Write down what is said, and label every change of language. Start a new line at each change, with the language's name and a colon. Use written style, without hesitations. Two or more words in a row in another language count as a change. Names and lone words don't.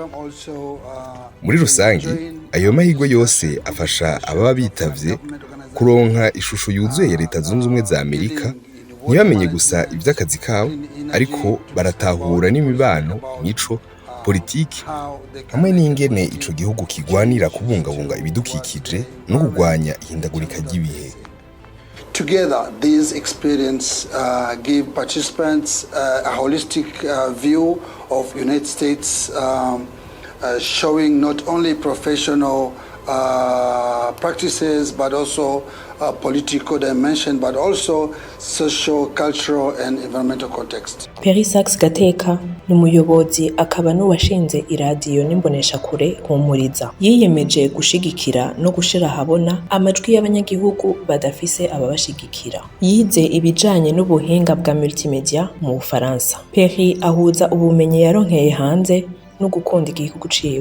Rundi: Muri rusangi, ayo mahirwe yose afasha ababa bitavye kuronka ishusho yuzuye ya Leta Zunze Ubumwe za Amerika, ntibamenye gusa ivy'akazi kabo, ariko baratahura n'imibano, imico, politiki, hamwe n'ingene ico gihugu kigwanira kubungabunga ibidukikije no kugwanya ihindagurika ry'ibihe.
English: Together, these experiences give participants a holistic view of United States, showing not only professional practices, but also political dimension, but also social, cultural, and environmental context.
Rundi: Perry Sachs Gateka ni umuyobozi akaba n'uwashinze iradiyo n'imboneshakure Humuriza. Yiyemeje gushigikira no gushira habona amajwi y'abanyagihugu badafise ababashigikira. Yize ibijanye n'ubuhinga bwa multimedia mu Bufaransa. Perry ahuza ubumenyi yaronkeye hanze no gukunda igihugu ciwe.